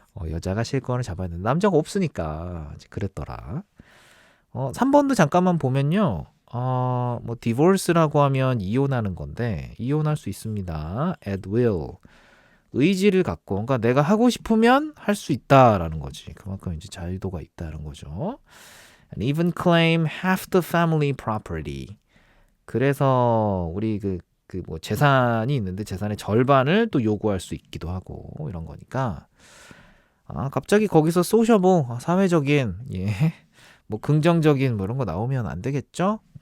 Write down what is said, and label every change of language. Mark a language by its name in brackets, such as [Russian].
[Korean] 여자가 실권을 잡아야 된다. 남자가 없으니까 그랬더라. 3번도 잠깐만 보면요. 뭐 divorce라고 하면 이혼하는 건데 이혼할 수 있습니다. [English] at will. [Korean] 의지를 갖고 그러니까 내가 하고 싶으면 할 수 있다라는 거지. 그만큼 이제 자유도가 있다는 거죠. [English] And even claim half the family property. [Korean] 그래서 우리 뭐 재산이 있는데 재산의 절반을 또 요구할 수 있기도 하고 이런 거니까 갑자기 거기서 소셔보 사회적인 뭐 긍정적인 뭐 이런 거 나오면 안 되겠죠?